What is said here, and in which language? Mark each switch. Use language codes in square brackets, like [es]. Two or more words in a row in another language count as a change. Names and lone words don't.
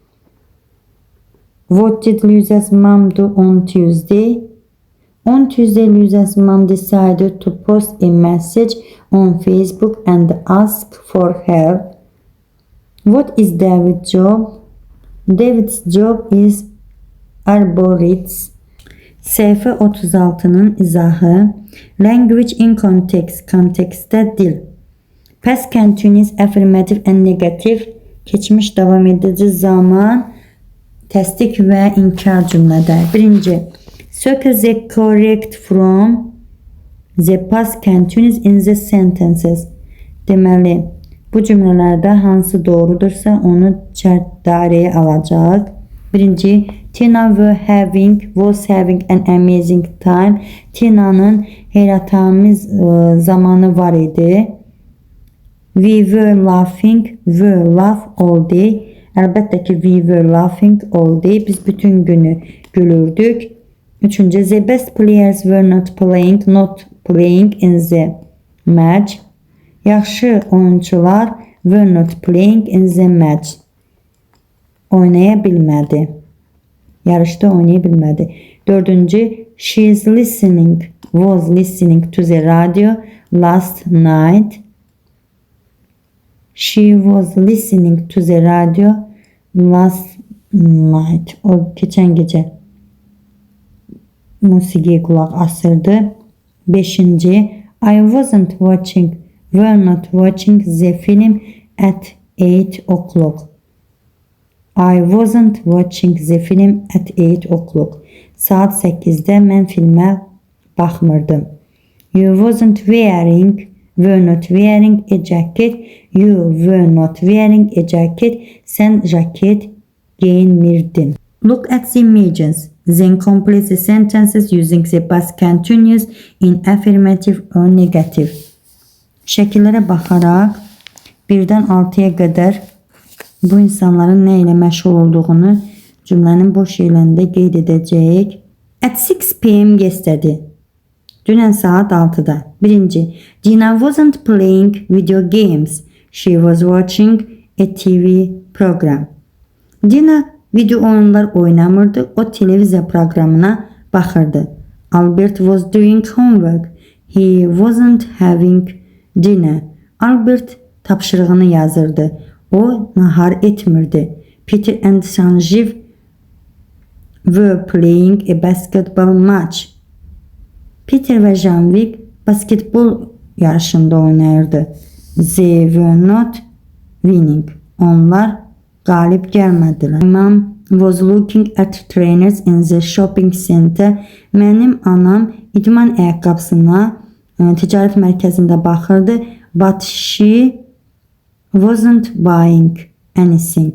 [en] What did Luisa's mom do on Tuesday? On Tuesday, Luisa's mom decided to post a message on Facebook and ask for help. What is David's job? David's job is arborist. [az] Səhifə 36-nın izahı. [en] Language in context. [az] Kontekstdə dil. [en] Past continuous, affirmative and negative. [az] Keçmiş davam edici zaman. Təsdiq və inkar cümlədə. Birinci. [en] Circle the correct from the past continuous in the sentences. [az] Deməli, bu cümlələrdə hansı doğrudursa onu şərt dairəyə alacaq. Birinci. [en] Tina was having an amazing time. [az] Tina'nın heyrətamiz zamanı var idi. [en] We were laughing. Laugh all day. [az] Əlbəttə ki, [en] we were laughing all day. [az] Biz bütün günü gülürdük. Üçüncü, [en] the best players were not playing in the match. [az] Yaxşı oyuncular [en] were not playing in the match. [az] Oynaya bilmədi. Yarışda oynaya bilmədi. Dördüncü, [en] she was listening to the radio last night. She was listening to the radio last night. [az] O geçen gece musigiye kulak asırdı. Beşinci, [en] were not watching the film at 8 o'clock. I wasn't watching the film at 8 o'clock. [az] Saat 8'də mən filmə baxmırdım. [en] You were not wearing a jacket. You were not wearing a jacket. [az] Sən jaket giyinmirdin. [en] Look at the images. Then complete the sentences using the past continuous in affirmative or negative. [az] Şəkillərə baxaraq 1-dən 6-ya qədər bu insanların nə ilə məşğul olduğunu cümlənin boş yerlərində qeyd edəcəyik. [en] At 6 p.m. yesterday. [az] Dünən saat 6-da. Birinci. [en] Dina wasn't playing video games. She was watching a TV program. [az] Dina video oyunlar oynamırdı. O televiziya proqramına baxırdı. [en] Albert was doing homework. He wasn't having dinner. Albert [az] tapşırığını yazırdı. O nahar etmirdi. [en] Peter and Sanjeev were playing a basketball match. [az] Peter ve Janvik basketbol yarışında oynayırdı. [en] They were not winning. [az] Onlar galip gəlmədilər. [en] Mom was looking at trainers in the shopping center. [az] Mənim anam idman ayaqqabısına ticarət mərkəzində baxırdı. [en] But she wasn't buying anything.